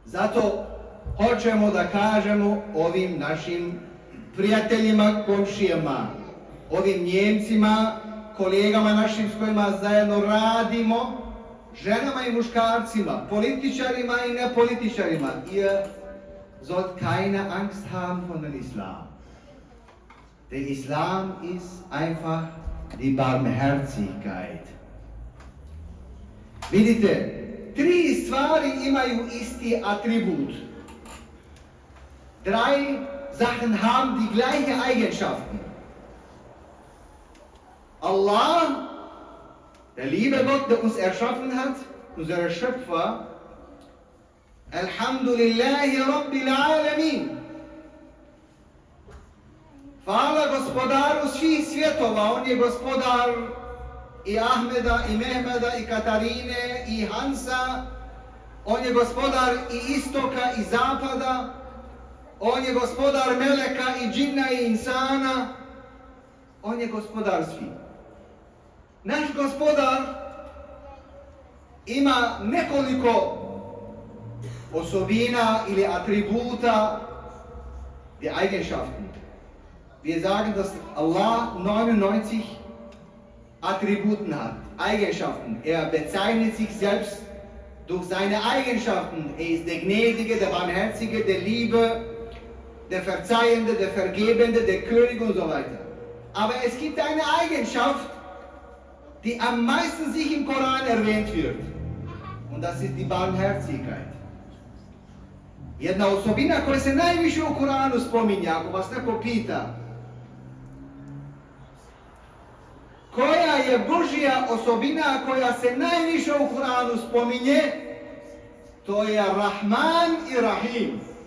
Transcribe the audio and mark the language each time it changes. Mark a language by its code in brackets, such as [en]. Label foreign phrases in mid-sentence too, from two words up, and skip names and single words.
[bs] Zato hoćemo da kažemo ovim našim prijateljima, komšijama, ovim Njemcima, kolegama našim s kojima zajedno radimo, ženama i muškarcima, političarima i nepolitičarima. [de] Ihr sollt keine Angst haben von dem Islam. Der Islam ist einfach die Barmherzigkeit. [bs] Vidite, tri stvari imaju isti atribut. [de] Drei Sachen haben die gleiche Eigenschaften. Allah, der liebe Gott, der uns erschaffen hat, unser Schöpfer, [ar] الحمد لله رب العالمين. [bs] Hvala gospodaru svih svjetova, on je gospodar i Ahmeda, i Mehmeda, i Katarine, i Hansa, on je gospodar i istoka i zapada, on je gospodar meleka i džinna i insana, on je gospodar svih. Naš gospodar ima nekoliko osobina ili atributa, [de] die Eigenschaften. Wir sagen, dass Allah 99 Attributen hat, Eigenschaften. Er bezeichnet sich selbst durch seine Eigenschaften. Er ist der Gnädige, der Barmherzige, der Liebe, der Verzeihende, der Vergebende, der König und so weiter. Aber es gibt eine Eigenschaft, die am meisten sich im Koran erwähnt wird. Und das ist die Barmherzigkeit. [bs] Jedna osobina koja se najviše u Koranu spominje, ako vas neko pita, koja je Božja osobina koja se najviše u Koranu spominje, to je Rahman i Rahim.